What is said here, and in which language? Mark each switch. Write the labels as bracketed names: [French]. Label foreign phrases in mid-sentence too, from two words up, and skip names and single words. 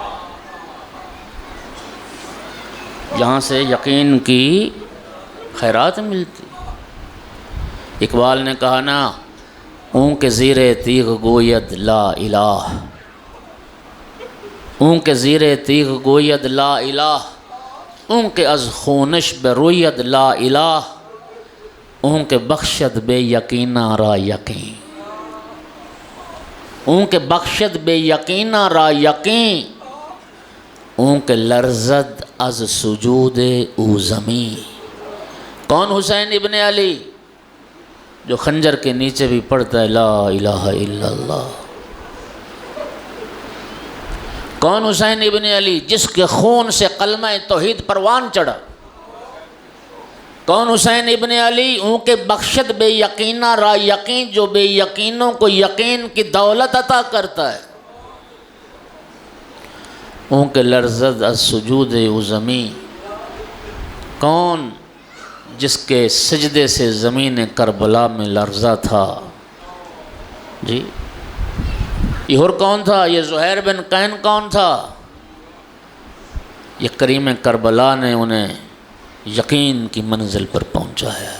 [Urdu] جہاں سے یقین کی خیرات ملتی۔ اقبال نے کہا نا، [Persian] اون کے زیر تیغ گوید [Arabic] لا الہ، [Persian] اون کے زیر تیغ گوید [Arabic] لا الہ، [Persian] اون کے از خونش بروید [Arabic] لا الہ، [Persian] اون کے بخشد بے یقینہ را یقین، اون کے بخشد بے یقینہ را یقین، اون کے لرزد از سجود او زمین۔ [Urdu] کون؟ حسین ابن علی، جو خنجر کے نیچے بھی پڑھتا ہے [Arabic] لا الہ الا اللہ۔ [Urdu] کون؟ حسین ابن علی، جس کے خون سے کلمہ توحید پروان چڑھا۔ کون؟ حسین ابن علی، [Persian] اون کے بخشد بے یقینہ را یقین، [Urdu] جو بے یقینوں کو یقین کی دولت عطا کرتا ہے۔ [Persian] اون کے لرزد از سجود او زمین، [Urdu] کون؟ جس کے سجدے سے زمین کربلا میں لرزہ تھا جی۔ یہ اور کون تھا؟ یہ زہیر بن قین کون تھا؟ یہ کریم کربلا نے انہیں یقین کی منزل پر پہنچایا ہے۔